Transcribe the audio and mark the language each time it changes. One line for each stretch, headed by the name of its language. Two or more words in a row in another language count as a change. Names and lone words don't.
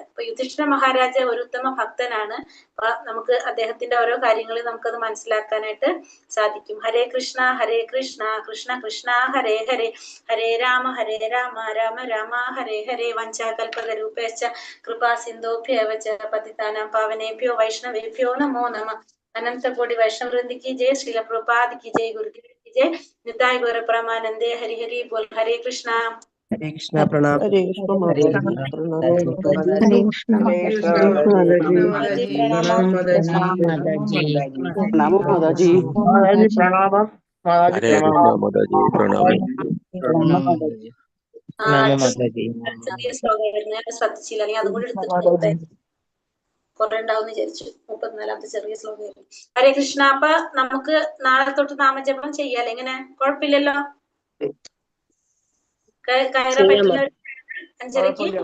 Malayalam: അപ്പൊ യുധിഷ്ഠിര മഹാരാജ ഒരു ഉത്തമ ഭക്തനാണ്. അപ്പൊ നമുക്ക് അദ്ദേഹത്തിന്റെ ഓരോ കാര്യങ്ങളും നമുക്കത് മനസ്സിലാക്കാനായിട്ട് സാധിക്കും.
Sanskrit: हरे कृष्ण कृष्ण कृष्ण हरे हरे, हरे राम राम राम हरे हरे. वञ्चाकल्पतरूपेश्च कृपा सिन्धोभ्यव च पतितानां पावनेभ्यो वैष्णवेभ्यो नमो नमः.
Hindi: अनन्तकोटि वैष्णववृन्द की जय, श्रील प्रभुपाद की जय, गुरुदेव की जय, निताय गौर परमानंदे। हरि हरि बोल। हरे कृष्णा। हरे कृष्ण प्रणाम। हरे कृष्ण हरे हरे कृष्ण प्रणाम माताजी। प्रणाम हरे कृष्णा माताजी प्रणाम।
Malayalam: ചെറിയ ശ്ലോകം ശ്രദ്ധിച്ചില്ല, അല്ലെങ്കിൽ അതും കൂടി എടുത്തിട്ട് കുറെ ഉണ്ടാവും വിചാരിച്ചു. 34ാമത്തെ ചെറിയ ശ്ലോകം.
Hindi: हरे कृष्ण.
Malayalam: അപ്പൊ നമുക്ക് നാളെ തൊട്ട് നാമജപം ചെയ്യാലേ? എങ്ങനെ? കുഴപ്പമില്ലല്ലോ? കയറാൻ പറ്റുന്ന 5:30.